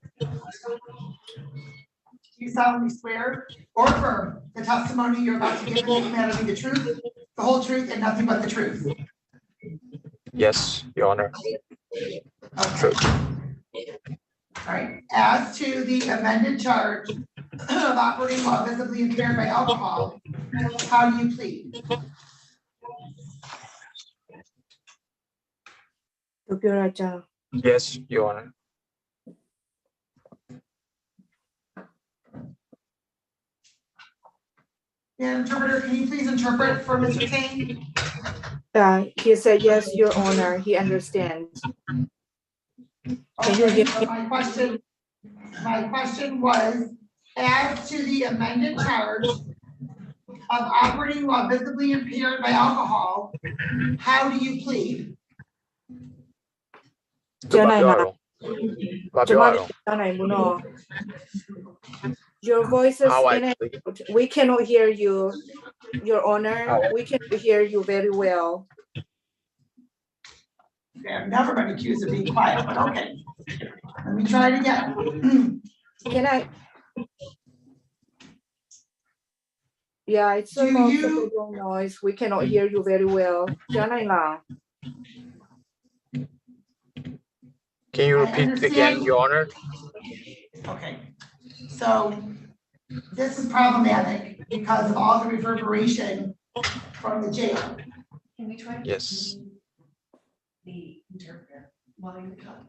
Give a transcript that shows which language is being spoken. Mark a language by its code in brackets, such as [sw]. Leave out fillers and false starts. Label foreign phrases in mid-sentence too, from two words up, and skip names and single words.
[en] Do you solemnly swear or affirm the testimony you're about to give in this matter be the truth, the whole truth, and nothing but the truth? Yes, Your Honor. Okay. True. All right, as to the amended charge of operating while visibly impaired by alcohol, how do you plead? [my] Tuပြောတာကြား [en] Yes, Your Honor. And interpreter, can you please interpret for Mr. Kane? He said yes, Your Honor. He understands. Okay, so my question was, as to the amended charge of operating while visibly impaired by alcohol, how do you plead? [my] ကြားနိုင်လား ဘာ ကျ ပြော မ ရ လည်း တော့ ကြားနိုင်ဘူးနော် [en] Your voice is How I in and plea? out. We cannot hear you, Your Honor. How I- We cannot hear you very well. Okay, I'm never been accused of being quiet, but okay. Let me try it again. Can I? Yeah, it's a Do lot you- of background noise. We cannot hear you very well. [my] ကြားနိုင်လား [en] Can you I repeat understand. again, Your Honor? Okay, so this is problematic because of all the reverberation from the jail. Can we try? Yes. The interpreter while you're talking.